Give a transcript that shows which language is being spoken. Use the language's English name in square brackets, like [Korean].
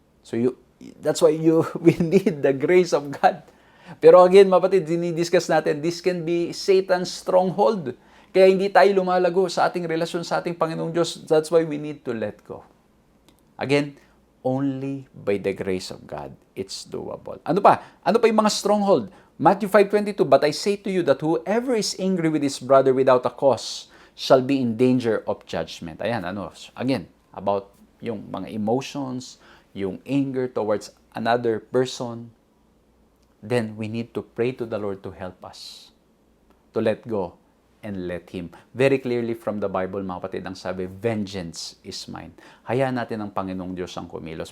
[English] So that's why we need the grace of God. [Filipino] Pero [English] again, [Filipino] mapatid, dinidiscuss natin, [English] this can be Satan's stronghold. [Filipino] Kaya hindi tayo lumalago sa ating relasyon sa ating Panginoong Diyos. [English] That's why we need to let go. Again, only by the grace of God, it's doable. [Filipino] Ano pa? Ano pa yung mga stronghold? [English] Matthew 5:22, "But I say to you that whoever is angry with his brother without a cause shall be in danger of judgment." Ayan, again, about [Filipino] yung mga [English] emotions, yung anger towards another person. Then we need to pray to the Lord to help us to let go and let Him. Very clearly from the Bible, [Filipino] mga kapatid, ang sabi, [English] vengeance is mine. [Filipino] Hayaan natin ang Panginoong Diyos ang kumilos.